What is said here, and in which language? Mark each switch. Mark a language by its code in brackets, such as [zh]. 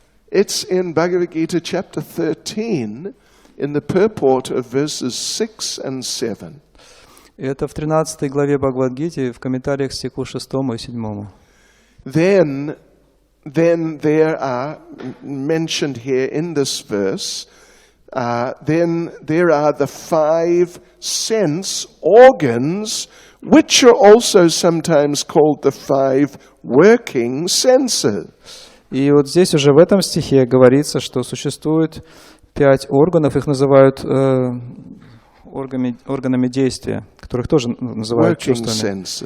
[en] It's in Bhagavad Gita chapter 13 in the purport of verses 6 and 7. [ru] Это в 13 главе Бхагавад-гите в комментариях к стиху 6 и 7. [en] Then there are mentioned here in this verse, then there are the five sense organs, which are also sometimes called the five working senses. [ru] И вот здесь уже в этом стихе говорится, что существует 5 органов, их называют органами действия, которых тоже называют чувствами.